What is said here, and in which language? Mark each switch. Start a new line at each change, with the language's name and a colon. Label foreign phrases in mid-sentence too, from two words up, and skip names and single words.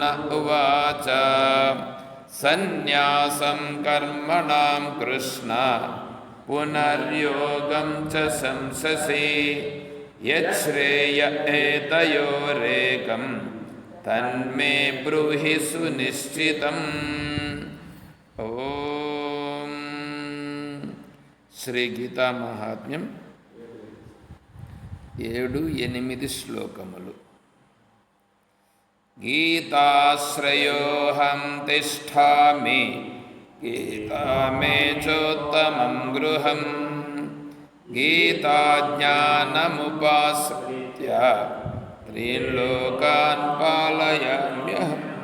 Sanskrit: उवाच सन्न्यासं कर्मणां कृष्ण पुनर्योगं च शंससि यच्छ्रेय एतयोरेकं तन्मे ब्रूहि सुनिश्चितम्
Telugu: ॐ శ్రీ గీతా మహాత్మ్యం 7-8 శ్లోకములు.
Sanskrit: గీతాశ్రయోహం తిష్ఠామి గీతా మే చోత్తమం గృహం గీతాజ్ఞానముపాశ్రిత్య త్రీన్ లోకాన్ పాలయామ్యహం